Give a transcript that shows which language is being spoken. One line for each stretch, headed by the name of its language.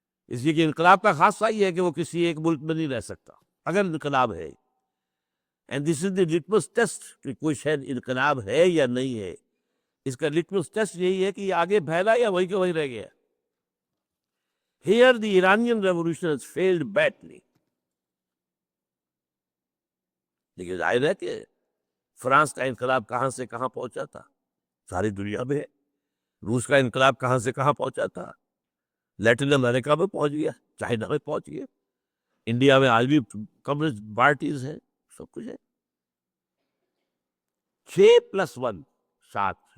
Urdu: اس لیے کہ انقلاب کا خاصہ یہ ہے کہ وہ کسی ایک ملک میں نہیں رہ سکتا اگر انقلاب ہے.
English: and this is the litmus test
Urdu: کہ کوئی شاید انقلاب ہے یا نہیں ہے. اس کا لٹمس ٹیسٹ یہی ہے کہ یہ آگے پھیلا یا وہی کہ وہی رہ گیا.
English: Here the Iranian revolution has failed badly.
Urdu: لیکن ظاہر ہے کہ فرانس کا انقلاب کہاں سے کہاں پہنچا تھا، ساری دنیا میں ہے. روس کا انقلاب کہاں سے کہاں پہنچا تھا، لیٹن امریکہ میں پہنچ گیا، چائنا میں پہنچ گیا، انڈیا میں آج بھی کمیونسٹ پارٹیز ہیں، سب کچھ ہے۔ 6+1 7۔